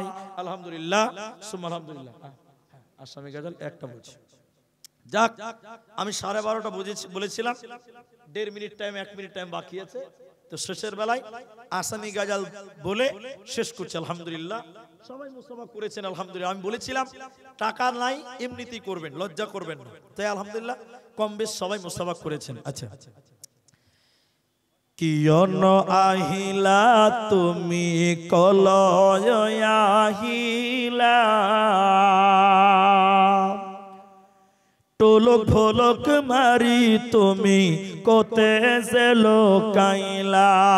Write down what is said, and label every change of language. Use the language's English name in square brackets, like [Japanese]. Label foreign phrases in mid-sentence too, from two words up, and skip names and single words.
[Arabic] الحمد لله، سبحان الحمد لله. [Bangla] আসামি গাজাল একটা বলছি, যাক আমি 12:30 বলেছিলাম, 1.5 মিনিট টাইম, 1 মিনিট টাইম বাকি আছে, তো শেষের বেলায় আসামি গাজাল বলে শেষ করছি। আলহামদুলিল্লাহ, সবাই মুসাফা করেছেন আলহামদুলিল্লাহ। আমি বলেছিলাম টাকা নাই, এমনিতেই করবেন, লজ্জা করবেন না, তাই আলহামদুলিল্লাহ কম বেশ সবাই মুসাফা করেছেন। আচ্ছা, [Assamese] কিয়ন আহিলা তুমি কলয় আহিলা, টোলক ভোলক মারি তুমি কোতে জেলো কাইলা,